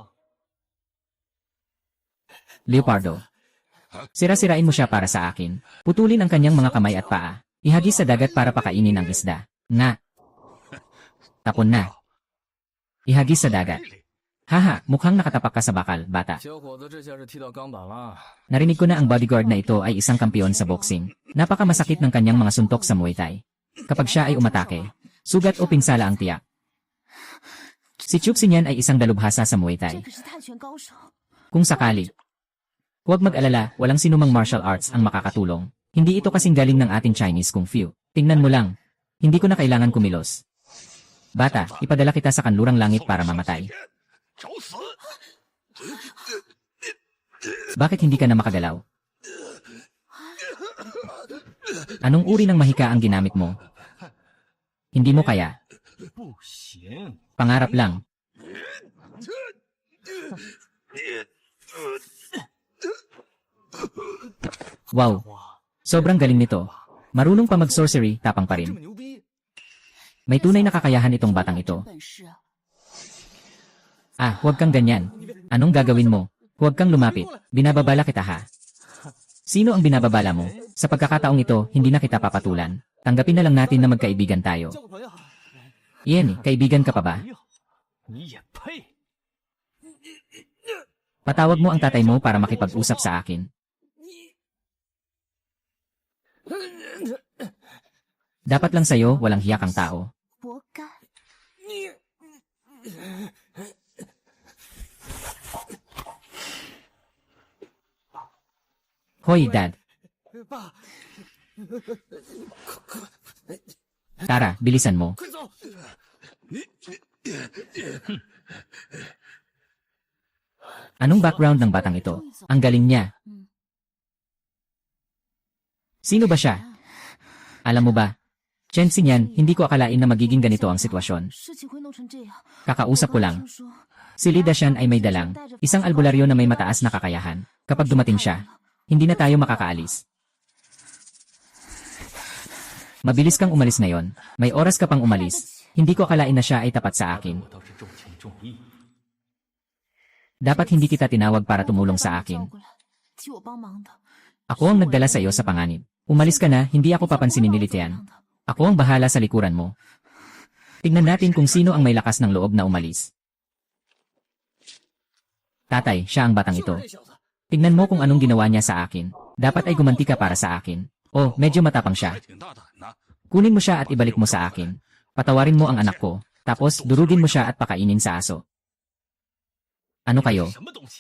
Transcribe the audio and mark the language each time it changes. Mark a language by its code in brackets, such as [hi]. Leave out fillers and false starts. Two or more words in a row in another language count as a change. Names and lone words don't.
[tl] Leopardo. Sira-sirain mo siya para sa akin. Putulin ang kanyang mga kamay at paa. Ihagis sa dagat para pakainin ang isda. Nga. Tapon na. Ihagis sa dagat. Haha, mukhang nakatapak ka sa bakal, bata. [zh] 小伙子，这下是踢到钢板了。 [tl] Narinig ko na ang bodyguard na ito ay isang kampiyon sa boxing. Napakamasakit ng kanyang mga suntok sa Muay Thai. Kapag siya ay umatake, sugat o pinsala ang tiyak. Si Chuxinyan ay isang dalubhasa sa Muay Thai. [zh] 这可是泰拳高手。 [tl] Kung sakali. Huwag mag-alala, walang sinumang [en] martial arts [tl] ang makakatulong. Hindi ito kasing galing ng ating Chinese Kung Fu. Tingnan mo lang. Hindi ko na kailangan kumilos. Bata, ipadala kita sa kanlurang langit para mamatay. [zh] 找死！ [tl] Bakit hindi ka na makagalaw? Anong uri ng mahika ang ginamit mo? Hindi mo kaya. [zh] 不行， [tl] Pangarap lang. Wow. Sobrang galing nito. Marunong pa mag-sorcery, tapang pa [zh] 这 [tl] rin. [zh] 么牛逼！ [tl] May tunay na kakayahan itong batang ito. [zh] 本事啊！ [tl] Ah, huwag kang ganyan. Anong gagawin mo? Huwag kang lumapit. Binababala kita ha. Sino ang binababala mo? Sa pagkakataong ito, hindi na kita papatulan. Tanggapin na lang natin na magkaibigan tayo. [zh] 交个朋友， [tl] Ian, kaibigan ka pa ba? [zh] 朋友，你也配？ [tl] Patawag mo ang tatay mo para makipag-usap sa akin. Dapat lang sa'yo, walang hiyak ang tao. [zh] 活该！ [tl] Hoy, Dad. [zh] 爸， [tl] Tara, bilisan mo. [zh] 快走！ [tl] Anong background ng batang ito? Ang galing niya. Sino ba siya? Alam mo ba? Chen Xinyan, hindi ko akalain na magiging ganito ang sitwasyon. [zh] 事情会弄成这样。 [tl] Kakausap ko [zh] 我刚 [tl] lang. [zh] 听说 [tl] Si Li Dashan ay may dalang, isang albularyo na may mataas na kakayahan. Kapag dumating siya, hindi na tayo makakaalis. Mabilis kang umalis ngayon. May oras ka pang umalis. Hindi ko akalain na siya ay tapat sa akin. [zh] 我倒是重情重义。 [tl] Dapat hindi kita tinawag para tumulong sa [zh] 把你 [tl] akin. [zh] 叫过来替我帮忙的。 [tl] Ako ang nagdala sa iyo sa panganib. Umalis ka na, hindi ako papansinin ni Li Tian. Ako ang bahala sa likuran mo. Tingnan natin kung sino ang may lakas ng loob na umalis. Tatay, siya ang batang ito. [zh] 这小子， [tl] Tingnan mo kung anong ginawa niya sa akin. Dapat ay gumanti ka para sa akin. Oh, medyo matapang siya. [zh] 还挺大胆的。 [tl] Kunin mo siya at ibalik mo sa akin. Patawarin mo ang anak ko. Tapos, durugin mo siya at pakainin sa aso. Ano kayo? [zh] 什么东西？